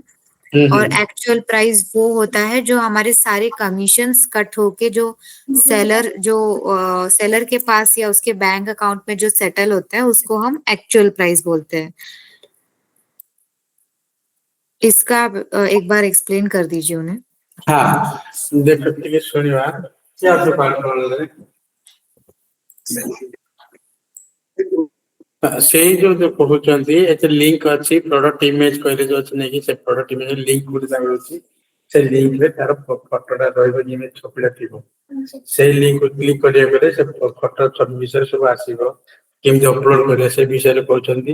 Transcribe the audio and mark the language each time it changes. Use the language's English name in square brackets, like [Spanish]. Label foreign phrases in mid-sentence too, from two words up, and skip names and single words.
[Hindi] और [English] actual price [Hindi] वो होता है जो हमारे सारे कमीशंस कट होके जो सेलर के पास या उसके [English] bank account [Hindi] में जो सेटल होता है उसको हम [English] actual price [Hindi] बोलते हैं। इसका आप एक बार एक्सप्लेन कर दीजिए उन्हें। हाँ देखो [Odia] ଟିକେ ଶୁଣିବା क्या ସେଇ ଯୋଉ କହୁଛନ୍ତି ଏତେ ଲିଙ୍କ ଅଛି [English] product image [Odia] କହିଲେ ଯୋଉ ଅଛି ନାଇଁ କି ସେ [English] product image link [Odia] ଗୁଡିକ ମିଳୁଛି ସେ ଲିଙ୍କ ରେ ତାର ଫଟୋଟା ରହିବ ଇମେଜ ଛବିଟା ଥିବ ସେଇ [English] link click [Odia] କରିବା ପରେ ସେ ଫଟୋ ସବୁ ବିଷୟରେ ସବୁ ଆସିବ କେମିତି ଅପଲୋଡ କରିବା ସେ ବିଷୟରେ କହୁଛନ୍ତି।